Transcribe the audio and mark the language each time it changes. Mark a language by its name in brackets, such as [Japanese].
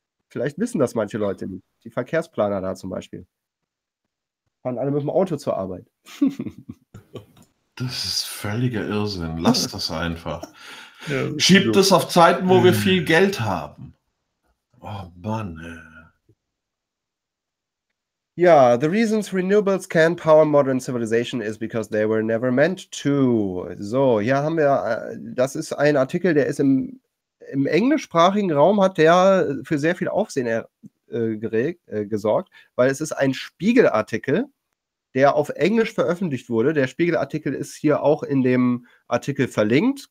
[German] Vielleicht wissen das manche Leute nicht, die Verkehrsplaner da zum Beispiel. Fahren alle mit dem Auto zur Arbeit. Das ist völliger Irrsinn, lass das einfach. Schiebt es auf Zeiten, wo wir viel Geld haben. Oh Mann. [English] Ja, the reasons renewables can power modern civilization is because they were never meant to. [German] So, hier haben wir, das ist ein Artikel, der ist im englischsprachigen Raum, hat der für sehr viel Aufsehen gesorgt, weil es ist ein Spiegelartikel, der auf Englisch veröffentlicht wurde. Der Spiegelartikel ist hier auch in dem Artikel verlinkt.